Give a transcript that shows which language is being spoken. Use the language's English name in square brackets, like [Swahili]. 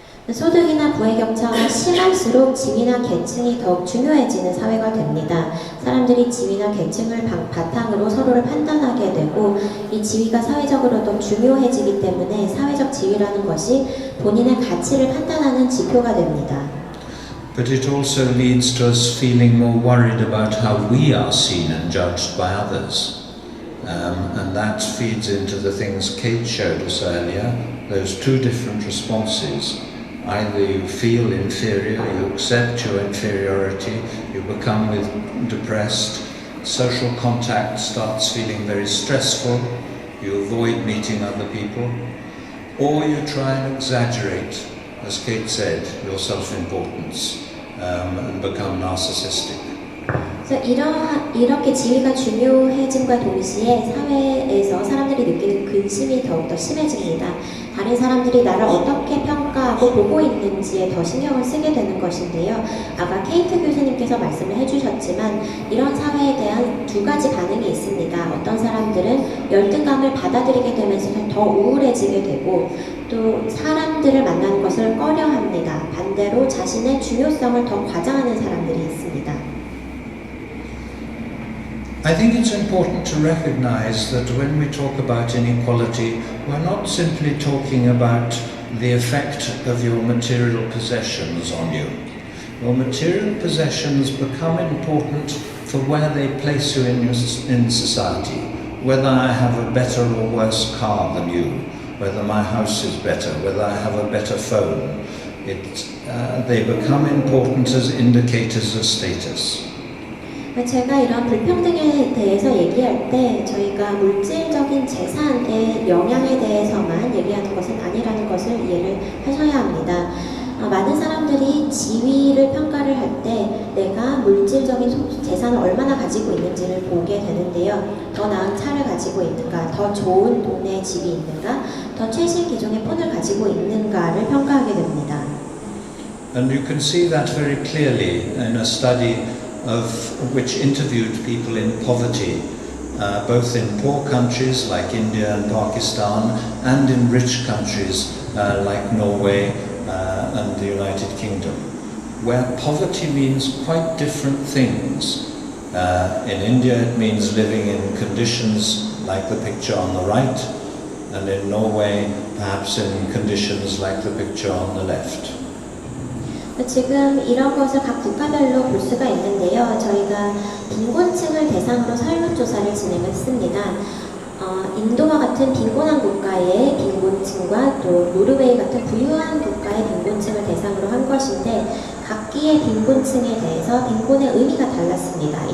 [Korean] 소득이나 부의 격차가 심할수록 지위나 계층이 더욱 중요해지는 사회가 됩니다. 사람들이 지위나 계층을 바탕으로 서로를 판단하게 되고 이 지위가 사회적으로 더 중요해지기 때문에 사회적 지위라는 것이 본인의 가치를 판단하는 지표가 됩니다. [English] But it also leads to us feeling more worried about how we are seen and judged by others. And that feeds into the things Kate showed us earlier, those two different responses. Either you feel inferior, you accept your inferiority, you become depressed, social contact starts feeling very stressful, you avoid meeting other people, or you try and exaggerate, as Kate said, your self-importance and become narcissistic. [Korean] 그래서 이렇게 지위가 중요해짐과 동시에 사회에서 사람들이 느끼는 근심이 더욱더 심해집니다. 다른 사람들이 나를 어떻게 평가하고 보고 있는지에 더 신경을 쓰게 되는 것인데요. 아까 케이트 교수님께서 말씀을 해주셨지만 이런 사회에 대한 두 가지 반응이 있습니다. 어떤 사람들은 열등감을 받아들이게 되면서 더 우울해지게 되고 또 사람들을 만나는 것을 꺼려합니다. 반대로 자신의 중요성을 더 과장하는 사람들이 있습니다. [English] I think it's important to recognize that when we talk about inequality, we're not simply talking about the effect of your material possessions on you. Your material possessions become important for where they place you in society. Whether I have a better or worse car than you, whether my house is better, whether I have a better phone. They become important as indicators of status. [Korean] 제가 이런 불평등에 대해서 얘기할 때 저희가 물질적인 재산의 영향에 대해서만 얘기하는 것은 아니라는 것을 이해를 하셔야 합니다. 많은 사람들이 지위를 평가를 할 때 내가 물질적인 재산을 얼마나 가지고 있는지를 보게 되는데요. 더 나은 차를 가지고 있는가, 더 좋은 동네에 집이 있는가, 더 최신 기종의 폰을 가지고 있는가를 평가하게 됩니다. [English] And you can see that very clearly in a study of which interviewed people in poverty, both in poor countries like India and Pakistan, and in rich countries like Norway and the United Kingdom, where poverty means quite different things. In India it means living in conditions like the picture on the right, and in Norway perhaps in conditions like the picture on the left. [Korean] 지금 이런 것을 각 국가별로 볼 수가 있는데요. 저희가 빈곤층을 대상으로 설문조사를 진행했습니다. 인도와 같은 빈곤한 국가의 빈곤층과 또 노르웨이 같은 부유한 국가의 빈곤층을 대상으로 한 것인데 각기의 빈곤층에 대해서 빈곤의 의미가 달랐습니다.